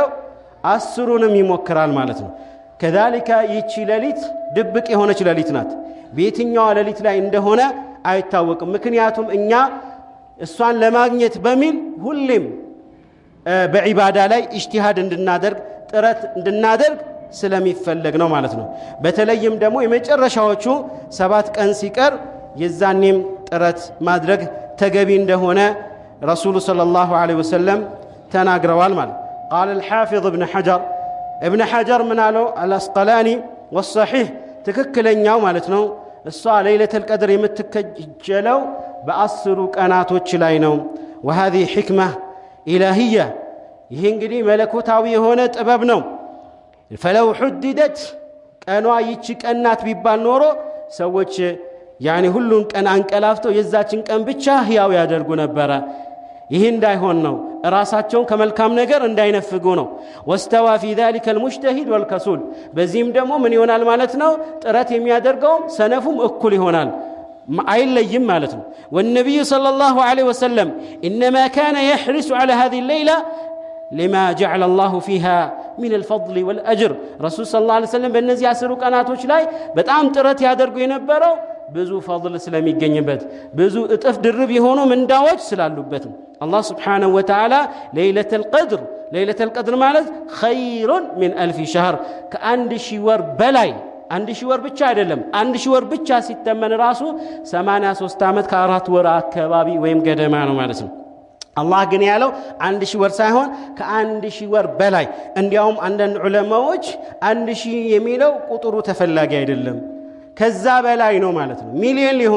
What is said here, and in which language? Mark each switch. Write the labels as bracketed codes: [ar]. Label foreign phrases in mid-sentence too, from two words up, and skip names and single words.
[am] 10ንም ይሞክራል ማለት ነው። ከذلك ይቺ ሌሊት ድብቅ የሆነች ሌሊት ናት። በየትኛው ሌሊት ላይ እንደሆነ አይታወቅም። ምክንያቱም እኛ እሷን ለማግኘት በሚል ሁሌም በዒባዳ ላይ ኢጅቲሃድ እንድናደርግ ጥረት እንድናደርግ ስለሚፈለግ ነው ማለት ነው። በተለይም ደግሞ የመጨረሻዎቹ 7 ቀን ሲቀር የዛኔም ጥረት ማድረግ ተገቢ እንደሆነ ረሱሉ ሰለላሁ ዐለይሂ ወሰለም ተናግረዋል ማለት። [ar] قال الحافظ ابن حجر من قالوا الاسقلاني والصحيح [am] ትክክለኛው ማለት ነው እሷ [ar] ليلة القدر [am] የምትከጀለው በ10 ቀናቶች ላይ ነው። [ar] وهذه حكمة إلهية [am] ይሄ እንግዲህ መለኮታዊ የሆነ ጥበብ ነው። [ar] فلو حددت [am] ቀኗ ይቺ ቀናት ቢባል ኖሮ ሰዎች ያኒ ሁሉን ቀን አንቀላፍተው የዛችን ቀን ብቻ ህያው ያደርጉ ነበር። ይሄ እንዳይሆን ነው። ራሳቸውን ከመልካም ነገር እንዳይነፍጉ ነው። [ar] واستوى في ذلك المجتهد والكسول [am] በዚህም ደግሞ ምን ይሆናል ማለት ነው? ጥረት የሚያደርገው ሰነፉም እኩል ይሆናል አይለይም ማለት ነው። [ar] والنبي صلى الله عليه وسلم انما كان يحرص على هذه الليله لما جعل الله فيها من الفضل والأجر رسول صلى الله عليه وسلم [am] በእነዚህ 10 ቀናቶች ላይ በጣም ጥረት ያደርጉ የነበረው ብዙ ፈضል ስለሚገኝበት ብዙ እጥፍ ድርብ የሆኑ ምንዳዎች ስላሉበት አላህ [ar] سبحانه وتعالى ليلة القدر [am] ማለት [ar] خير من 1000 شهر [am] ከአንድ ሺህ ወር በላይ አንድ ሺህ ወር ብቻ አይደለም አንድ ሺህ ወር ብቻ ሲተመን ራሱ 83 ዓመት ከ4 ወር አካባቢ ወይም ገደማ ነው ማለት ነው። አላህ ግን ያለው 1000 ወር ሳይሆን ከ1000 ወር በላይ እንዲያውም አንዳንድ ዑለማዎች 1000 የሚለው ቁጥሩ ተፈላጊ አይደለም ከዛ በላይ ነው ማለት ነው። ሚሊዮን ሊሆን